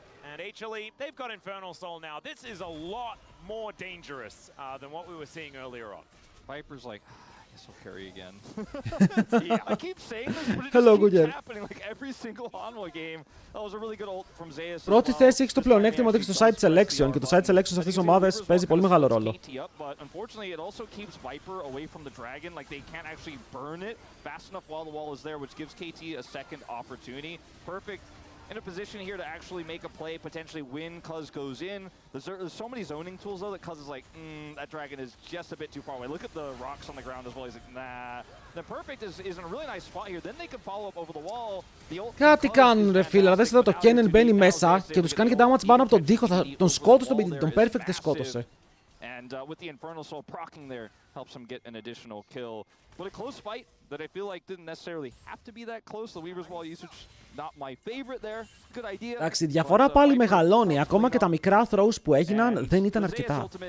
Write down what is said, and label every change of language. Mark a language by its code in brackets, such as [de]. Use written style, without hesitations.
[en] And HLE, they've got Infernal Soul now. This is a lot more dangerous than what we were seeing earlier on. Viper's like, I guess I'll carry again. Yeah, I keep saying this, but it Hello, just keeps Gujen. happening. Like every single Hanwha game, that was a really good ult from Zeus. [el] Πρώτη θέση έχει το πλεονέκτημα ότι έχει το side selection και το side selection σε αυτές τις ομάδες παίζει πολύ μεγάλο ρόλο. [en] But unfortunately, it also keeps Viper away from the dragon. Like they can't actually burn it fast enough while the wall is there, which gives KT a second opportunity. Perfect. In a position here to actually make a play, potentially win. Cuz goes in. There's so many zoning tools though that Cuz is like, that dragon is just a bit too far away. Look at the rocks on the ground as well. He's like, nah. The Perfect is in a really nice spot here. Then they can follow up over the wall. [el] Κάτι κάνουν ρε φίλε, αλλά δες εδώ το Kennen μπαίνει μέσα και τους κάνει και damage πάνω από τον τοίχο. Τον σκότωσε τον Perfect δεν σκότωσε. [en] And with the Infernal Soul proccing there helps him get an additional kill. But a close fight that I feel like didn't necessarily have to be that close. The Weaver's Wall usage not my favorite there. Good idea. [el] Εντάξει, η διαφορά πάλι μεγαλώνει. Ακόμα και τα μικρά throws που έγιναν δεν ήταν αρκετά.